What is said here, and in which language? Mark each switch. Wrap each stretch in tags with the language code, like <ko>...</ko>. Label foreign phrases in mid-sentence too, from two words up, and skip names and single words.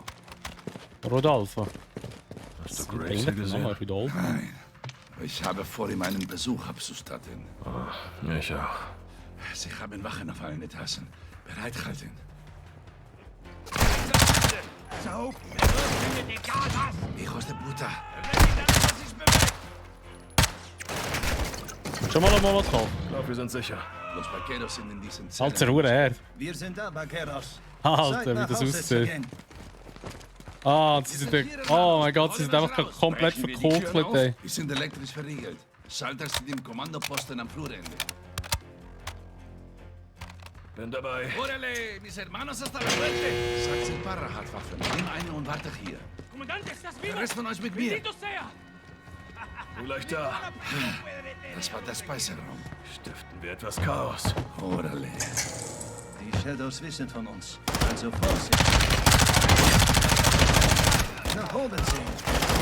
<de>Rodolfo. Hast du Gracie gesehen? Rodolfo. Nein. Ich habe vor ihm einen Besuch abzustatten. Oh, ich auch. Sie haben Wachen auf allen Etagen. Bereithalten. So,</de> <es>Hijos de puta.</es> <de>Schon mal was kaufen? Ich glaube, wir sind sicher. Los Vaqueros sind in diesen Zellen. Halt zur Ruhe her. Wir sind da, Vaqueros. Alter, wie das aussieht. Ah, und sie sind... Oh mein Gott, sie sind einfach komplett verkokelt, ey. Die sind elektrisch verriegelt. Schalter sind im Kommandoposten am Flurende. Bin dabei.</de> <es>Órale, mis hermanos hasta la muerte.</es> <de>Sagt Parra hat Waffen. Nimm eine und warte hier.</de> <es>Comandante, ¿estás</es> <de>Der</de> <es>vivo?</es> <de>Rest von euch mit mir.</de> <es>Bendito sea.</es> <de>Vielleicht da. Das war der Speiserraum. Stiften wir etwas Chaos.</de> <es>Órale.</es> <de>Die Shadows wissen von uns. Also Vorsicht. Nach oben sehen.</de>